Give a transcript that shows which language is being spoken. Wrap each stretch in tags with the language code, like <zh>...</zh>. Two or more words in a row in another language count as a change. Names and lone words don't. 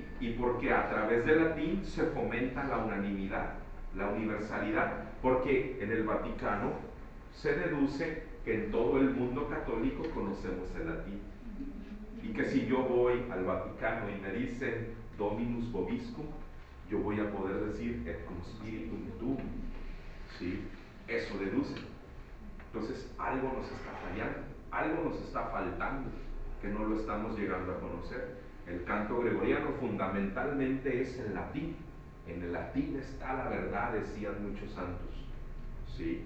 <es>Y porque a través del latín se fomenta la unanimidad, la universalidad, porque en el Vaticano se deduce que en todo el mundo católico conocemos el latín. Y que si yo voy al Vaticano y me dicen</es> <la>Dominus Vobiscum,</la> <es>yo voy a poder decir</es> <la>et cum spiritum tuum,</la> <es>¿sí? Eso deduce. Entonces algo nos está fallando, algo nos está faltando, que no lo estamos llegando a conocer. El canto gregoriano fundamentalmente es en latín. En el latín está la verdad, decían muchos santos, ¿sí?</es>